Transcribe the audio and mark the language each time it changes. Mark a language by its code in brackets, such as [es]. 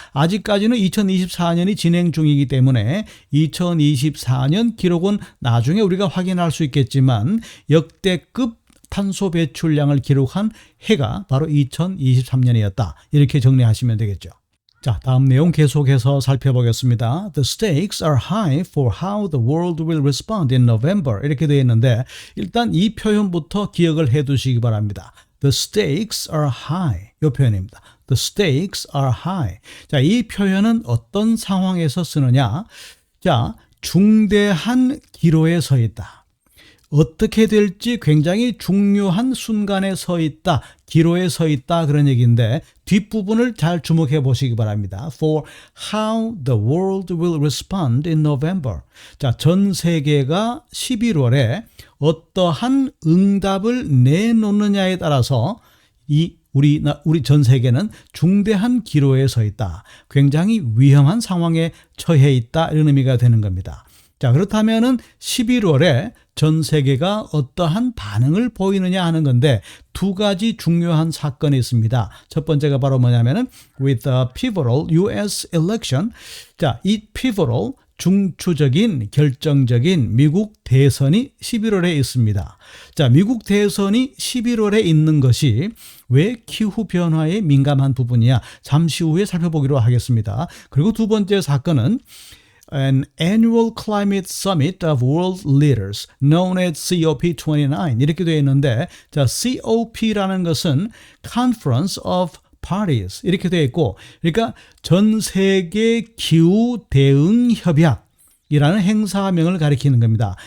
[ko] 아직까지는 2024년이 진행 중이기 때문에 2024년 기록은 나중에 우리가 확인할 수 있겠지만 역대급 탄소 배출량을 기록한 해가 바로 2023년이었다, 이렇게 정리하시면 되겠죠. 자, 다음 내용 계속해서 살펴보겠습니다. [en] The stakes are high for how the world will respond in November, [ko] 이렇게 되어 있는데 일단 이 표현부터 기억을 해 두시기 바랍니다. [en] The stakes are high, [ko] 이 표현입니다. [en] The stakes are high. [ko] 자, 이 표현은 어떤 상황에서 쓰느냐? 자, 중대한 기로에 서 있다. 어떻게 될지 굉장히 중요한 순간에 서 있다, 기로에 서 있다, 그런 얘기인데 뒷부분을 잘 주목해 보시기 바랍니다. [en] For how the world will respond in November. [ko] 자, 전 세계가 11월에 어떠한 응답을 내놓느냐에 따라서 우리 전 세계는 중대한 기로에 서 있다, 굉장히 위험한 상황에 처해 있다, 이런 의미가 되는 겁니다. 자, 그렇다면은 11월에 전 세계가 어떠한 반응을 보이느냐 하는 건데 두 가지 중요한 사건이 있습니다. 첫 번째가 바로 뭐냐면은 [en] with the pivotal US election. [ko] 자, 이 pivotal, 중추적인, 결정적인 미국 대선이 11월에 있습니다. 자, 미국 대선이 11월에 있는 것이 왜 기후변화에 민감한 부분이냐, 잠시 후에 살펴보기로 하겠습니다. 그리고 두 번째 사건은 [en] an annual climate summit of world leaders known as COP29, [ko] 이렇게 되어 있는데, 자, COP라는 것은 Conference of Parties, 이렇게 되어 있고, 그러니까 전 세계 기후 대응 협약 이라는 행사명을 가리키는 겁니다.